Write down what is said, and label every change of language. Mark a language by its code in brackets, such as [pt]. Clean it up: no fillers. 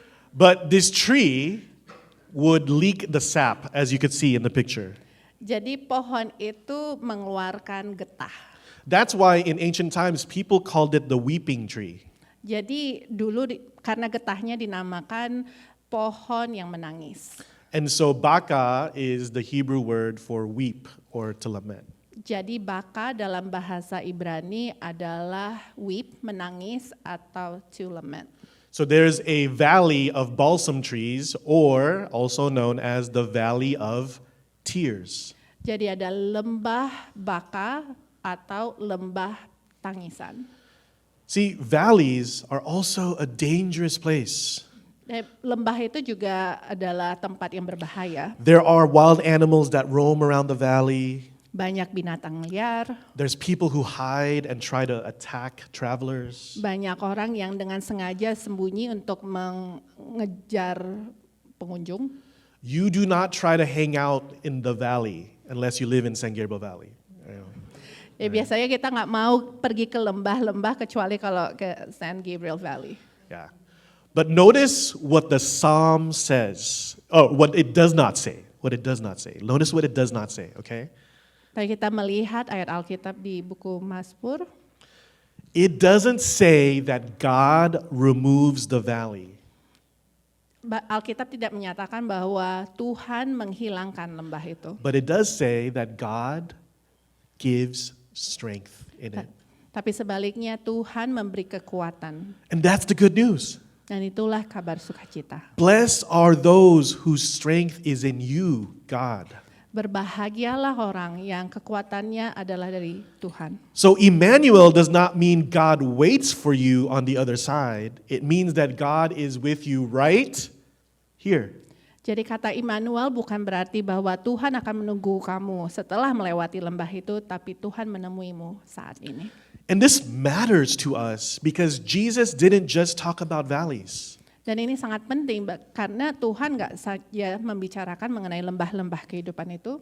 [en] But this tree would leak the sap, as you could see in the picture. [id] Jadi pohon itu mengeluarkan getah. [en] That's why in ancient times people called it the weeping tree. [id] Jadi dulu karena getahnya dinamakan pohon yang menangis. [en] And so Baca is the Hebrew word for weep or to lament. [id] Jadi Baka dalam bahasa Ibrani adalah weep, menangis atau [en] to lament. So there's a valley of balsam trees, or also known as the valley of tears. [id] Jadi ada lembah Baka atau lembah tangisan. [en] See, valleys are also a dangerous place. [id] Lembah itu juga adalah tempat yang berbahaya. [en] There are wild animals that roam around the valley. [id] Banyak binatang liar, [en] There's people who hide and try to attack travelers. [id] banyak orang yang dengan sengaja sembunyi untuk mengejar pengunjung. [en] You do not try to hang out in the valley unless you live in San Gabriel Valley. [id] Biasanya kita nggak mau pergi ke lembah-lembah kecuali kalau ke San Gabriel Valley. [en] Yeah. But notice what the psalm says. Oh, what it does not say. What it does not say. Notice what it does not say, okay? [id] Tapi kita melihat ayat Alkitab di buku Mazmur, [en] It doesn't say that God removes the valley. [id] Alkitab tidak menyatakan bahwa Tuhan menghilangkan lembah itu. [en] But it does say that God gives strength in it. [id] Tapi sebaliknya Tuhan memberi kekuatan. [en] And that's the good news. [id] Dan itulah kabar sukacita. [en] Blessed are those whose strength is in you, God. [id] Berbahagialah orang yang kekuatannya adalah dari Tuhan. [en] So Emmanuel does not mean God waits for you on the other side. It means that God is with you right here. [id] Jadi kata Immanuel bukan berarti bahwa Tuhan akan menunggu kamu setelah melewati lembah itu, tapi Tuhan menemuimu saat ini. [en] And this matters to us because Jesus didn't just talk about valleys. [id] Dan Dan ini sangat penting karena Tuhan nggak saja membicarakan mengenai lembah-lembah kehidupan itu,